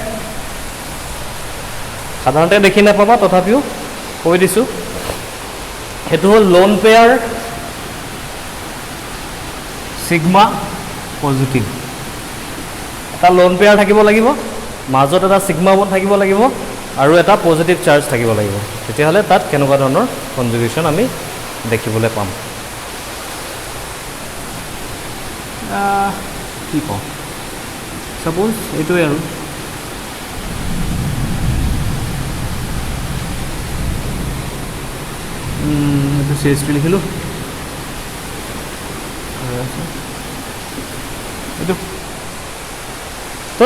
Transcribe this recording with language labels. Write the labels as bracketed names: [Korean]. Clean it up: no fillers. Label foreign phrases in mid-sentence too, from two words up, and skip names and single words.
[Assamese] সাধাৰণতে দেখি নাপাবা তথাপিও কৈ দিছোঁ সেইটো হ'ল [English] lone pair sigma positive [Assamese] এটা [English] lone pair [Assamese] থাকিব লাগিব মাজত এটা [English] sigma bond [Assamese] থাকিব লাগিব আৰু এটা [English] positive charge [Assamese] থাকিব লাগিব তেতিয়াহ'লে তাত কেনেকুৱা ধৰণৰ কনজুগেশ্যন আমি দেখিবলৈ পাম কি কওঁ সাপোজ এইটোৱে আৰু এইটো CH3 লিখিলোঁ এইটো তো